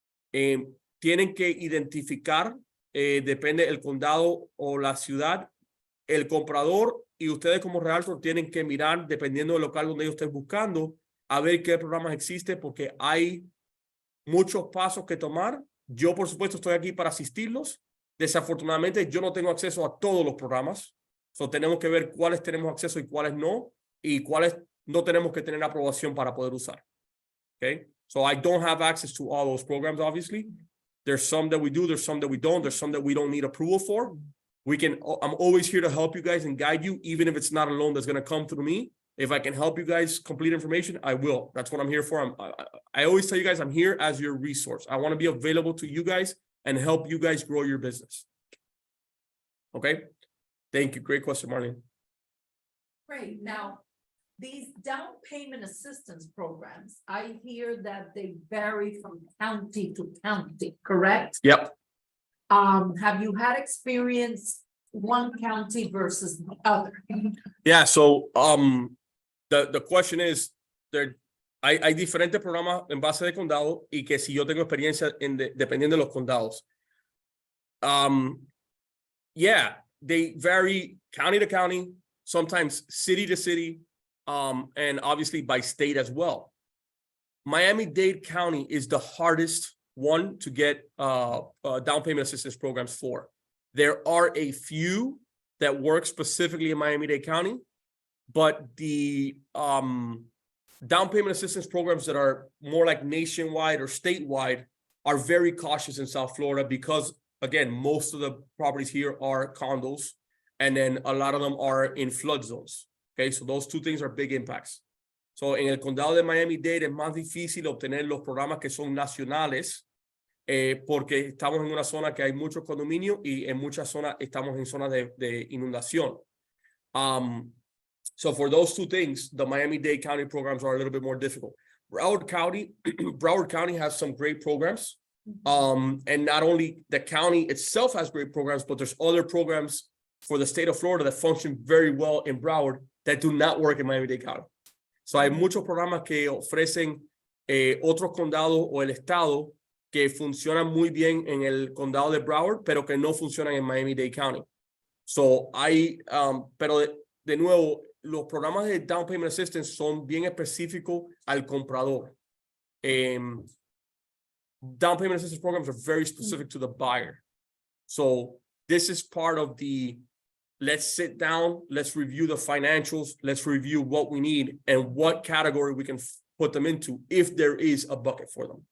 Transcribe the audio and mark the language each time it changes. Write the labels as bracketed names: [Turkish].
[Spanish] Tienen que identificar, depende del condado o la ciudad, el comprador, y ustedes como realtor tienen que mirar, dependiendo del local donde ellos estén buscando, a ver qué programas existen, porque hay muchos pasos que tomar. Yo, por supuesto, estoy aquí para asistirlos. Desafortunadamente, yo no tengo acceso a todos los programas. So, tenemos que ver cuáles tenemos acceso y cuáles no, y cuáles no tenemos que tener aprobación para poder usar. [English] Okay? So I don't have access to all those programs, obviously. There's some that we do, there's some that we don't, there's some that we don't need approval for. I'm always here to help you guys and guide you, even if it's not a loan that's going to come through me. If I can help you guys complete information, I will. That's what I'm here for. I always tell you guys, I'm here as your resource. I want to be available to you guys and help you guys grow your business. Okay? Thank you. Great question, Marlene. Great. Now, these down payment assistance programs, I hear that they vary from county to county, correct? Yep. Have you had experience one county versus the other? Yeah, so the question is, [Spanish] hay diferentes programas en base de condado y que si yo tengo experiencia dependiendo de los condados. [English] Yeah, they vary county to county, sometimes city to city, and obviously by state as well. Miami-Dade County is the hardest one to get down payment assistance programs for. There are a few that work specifically in Miami-Dade County, but the down payment assistance programs that are more like nationwide or statewide are very cautious in South Florida because, again, most of the properties here are condos, and then a lot of them are in flood zones. Okay, so those two things are big impacts. [Spanish] So, en el condado de Miami-Dade es más difícil obtener los programas que son nacionales porque estamos en una zona que hay muchos condominios y en muchas zonas estamos en zonas de inundación. [English] So for those two things, the Miami-Dade County programs are a little bit more difficult. Broward County has some great programs. And not only the county itself has great programs, but there's other programs for the state of Florida that function very well in Broward that do not work in Miami-Dade County. [Spanish] So hay muchos programas que ofrecen otros condados o el estado que funcionan muy bien en el condado de Broward, pero que no funcionan en Miami-Dade County. So hay, pero de nuevo, los programas de down payment assistance son bien específicos al comprador. [English] Down payment assistance programs are very specific to the buyer. So this is part of the, let's sit down, let's review the financials, let's review what we need and what category we can put them into if there is a bucket for them.